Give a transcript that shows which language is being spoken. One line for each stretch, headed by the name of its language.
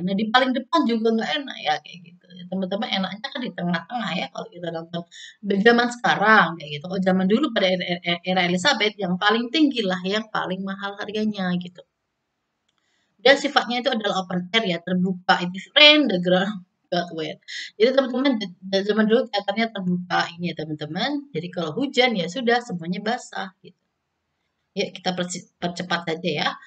Indonesian: Nah di paling depan juga nggak enak ya kayak gitu. Ya, teman-teman enaknya kan di tengah-tengah ya kalau kita nonton di zaman sekarang kayak gitu. Oh zaman dulu pada era Elizabeth yang paling tinggi lah yang paling mahal harganya gitu. Dan sifatnya itu adalah open air ya, terbuka.
English: It is rain, the ground got wet.
Indonesian: Jadi teman-teman, zaman dulu teaternya terbuka ini ya teman-teman. Jadi kalau hujan ya sudah semuanya basah gitu. Yuk kita percepat saja ya.